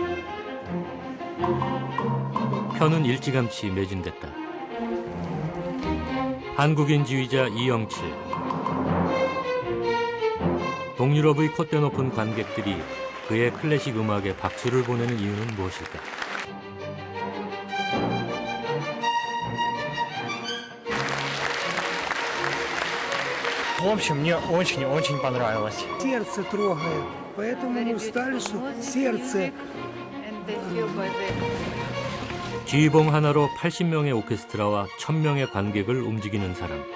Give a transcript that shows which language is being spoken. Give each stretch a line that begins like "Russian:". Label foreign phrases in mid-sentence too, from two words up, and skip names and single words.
Korean: 편은 일찌감치 매진됐다. 한국인 지휘자 이영칠. 동유럽의 콧대 높은 관객들이 그의 클래식 음악에 박수를 보내는 이유는 무엇일까?
Russian: В общем, мне очень-очень понравилось. Сердце трогает, поэтому мы устали, что сердце.
Korean: 지휘봉 하나로 80명의 오케스트라와 1000명의 관객을 움직이는 사람.